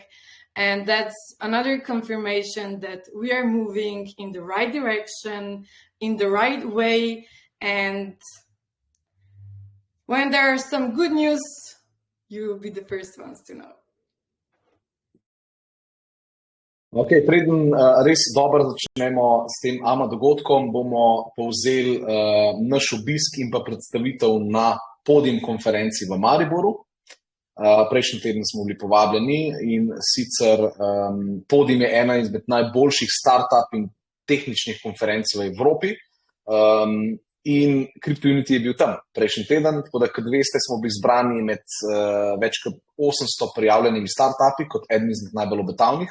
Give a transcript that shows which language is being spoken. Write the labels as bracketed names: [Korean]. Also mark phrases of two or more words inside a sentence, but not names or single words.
[English] And that's another confirmation that we are moving in the right direction, in the right way. And when there are some good news, you will be the first ones to know. [Slovenian] Okay, preden res dobro začnemo s tem AMA dogodkom, bomo povzeli naš obisk in pa predstavitev na Podium konferenci v Mariboru. Prejšnji teden smo bili povabljeni in sicer Podium je ena izmed najboljših startup in tehničnih konferenc v Evropi in CryptoUnity je bil tam prejšnji teden, tako da, kot veste, smo bili izbrani med več kot 800 prijavljenimi startupi kot eden izmed najbolj obetavnih.